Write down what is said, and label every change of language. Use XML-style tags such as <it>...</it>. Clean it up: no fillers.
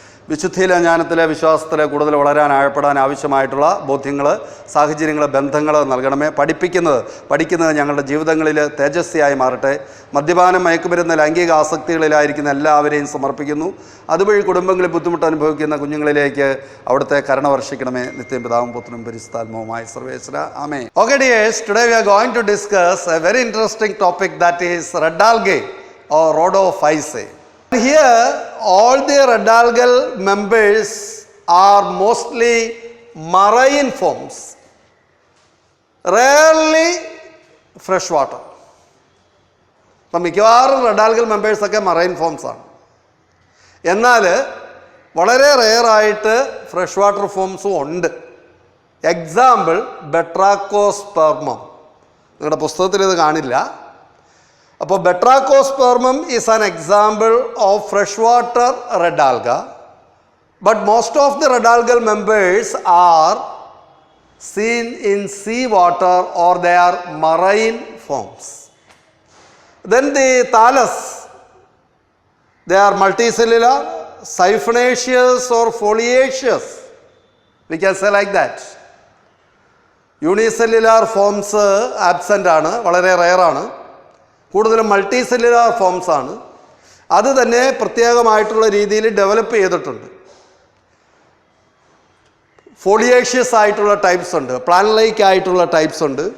<ml>വിശുദ്ധിയിലെ ജ്ഞാനത്തിലെ വിശ്വാസത്തിലെ കൂടുതൽ വളരാൻ ആഴപ്പെടാൻ ആവശ്യമായിട്ടുള്ള ബോധ്യങ്ങൾ, സാഹചര്യങ്ങൾ, ബന്ധങ്ങൾ നൽകണമേ. പഠിക്കുന്നത് ഞങ്ങളുടെ ജീവിതങ്ങളിൽ തേജസ്വിയായി മാറട്ടെ. മദ്യപാനം, മയക്കുമരുന്ന്, ലൈംഗിക ആസക്തികളിലായിരിക്കുന്ന എല്ലാവരെയും സമർപ്പിക്കുന്നു. അതുവഴി കുടുംബങ്ങളിൽ ബുദ്ധിമുട്ട് അനുഭവിക്കുന്ന കുഞ്ഞുങ്ങളിലേക്ക് അവിടുത്തെ കരുണ വർഷിക്കണമേ. നിത്യം പിതാവും പുത്രനും പരിശുദ്ധാത്മാവുമായ സർവേശ്വര. ആമേൻ.</ml> <en>Okay dears, today we are going to discuss a very interesting topic, that is red algae or rhodophyceae. Here all the red algal members are mostly marine forms, rarely freshwater.</en> <ml>അപ്പം മിക്കവാറും റെഡ് ആൽഗൽ മെമ്പേഴ്സൊക്കെ മറൈൻ ഫോംസ് ആണ്. എന്നാൽ വളരെ റെയറായിട്ട് fresh water ഫോംസും ഉണ്ട്. Example ബെട്രാക്കോസ്പെർമം. നിങ്ങളുടെ പുസ്തകത്തിൽ ഇത് കാണില്ല. അപ്പോൾ</ml> <en>Batrachospermum is an example of fresh water red alga, but most of the red algal members are seen in sea water or they are marine forms. Then the thallus, they are multicellular, siphonaceous or foliaceous, we can say like that. Unicellular forms absent</en> <ml>ആണ്, വളരെ rare ആണ്. കൂടുതലും multi cellular forms ആണ്. അത് തന്നെ പ്രത്യേകമായിട്ടുള്ള രീതിയിൽ develop ചെയ്തിട്ടുണ്ട്. ഫോളിയേഷ്യസ് ആയിട്ടുള്ള ടൈപ്സ് ഉണ്ട്, പ്ലാൻ ലൈക്ക് ആയിട്ടുള്ള ടൈപ്സ് ഉണ്ട്.</ml>